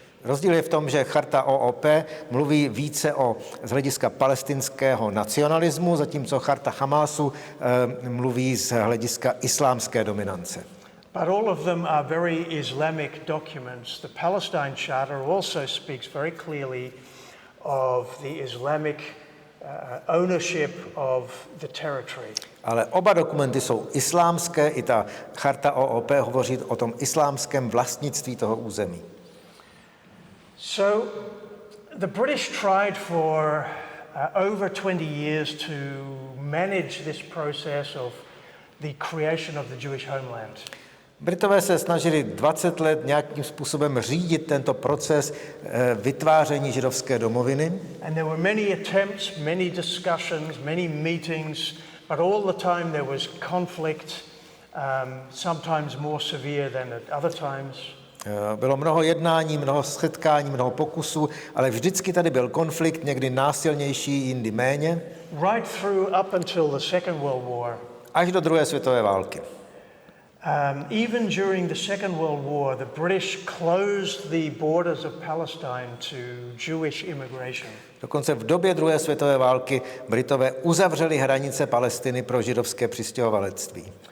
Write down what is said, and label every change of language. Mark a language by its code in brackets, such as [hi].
[cs] Rozdíl je v tom, že charta OOP mluví více z hlediska palestinského nacionalismu, zatímco charta Hamásu mluví z hlediska islámské dominance. [en] But all of them are very Islamic documents. The Palestine Charter also speaks very clearly of the Islamic ownership of the territory. [cs] Ale oba dokumenty jsou islámské, i ta charta OOP hovoří o tom islámském vlastnictví toho území. [en] So the British tried for over 20 years to manage this process of the creation of the Jewish homeland. [cs] Britové se snažili 20 let nějakým způsobem řídit tento proces vytváření židovské domoviny. [en] And there were many attempts, many discussions, many meetings, but all the time there was conflict, sometimes more severe than at other times. [cs] Bylo mnoho jednání, mnoho setkání, mnoho pokusů, ale vždycky tady byl konflikt, někdy násilnější, jindy méně. [en] Right through up until the Second World War. [cs] Až do druhé světové války. [en] Even during the Second World War, the British closed the borders of Palestine to Jewish immigration. [cs] Dokonce v době druhé světové války Britové uzavřeli hranice Palestiny pro židovské přistěhovalectví.